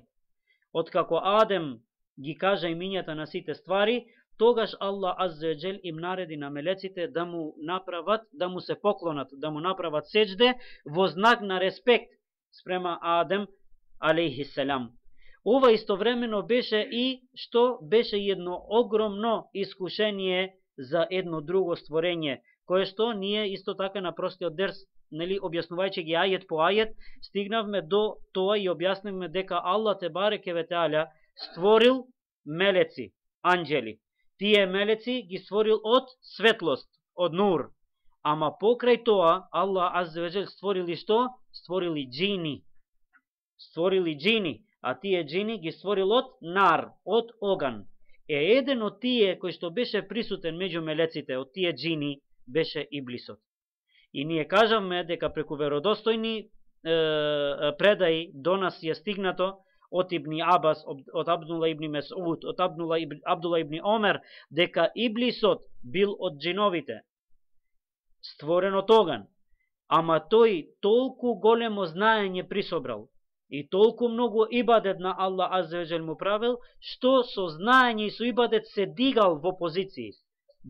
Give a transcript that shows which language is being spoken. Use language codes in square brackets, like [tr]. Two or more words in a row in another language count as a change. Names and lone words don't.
[mk] Откако Адем ги кажа имињата на сите ствари, тогаш [ar] الله عز وجل [mk] им нареди на мелеците да му направат, да му се поклонат, да му направат сеџде во знак на респект спрема Адем алейхиссалам. Ова истовремено беше и едно огромно искушение за едно друго створење, кое што ние исто така на простиот дерс, нели, објаснувајќи ги ајет по ајет, стигнавме до тоа и објаснивме дека [ar] الله تبارك وتعالى [mk] створил мелеци, анџели. Тие мелеци ги створил од светлост, од нур. Ама покрај тоа, [ar] الله عز وجل [mk] створили што? Створили џини. Створили џини, а тие џини ги створил од нар, од оган. Еден од тие кој што беше присутен меѓу мелеците, од тие џини, беше Иблисот. И ние кажавме дека преку веродостојни предаи до нас е стигнато од Ибни Абас, од Абдула ибни Месуд, од Абдула ибни Омер, дека Иблисот бил од џиновите, створен од оган, ама тој толку големо знаење присобрал и толку многу ибадет на [ar] الله عز وجل [mk] му правил, што со знаење и со ибадет се дигал во позиции.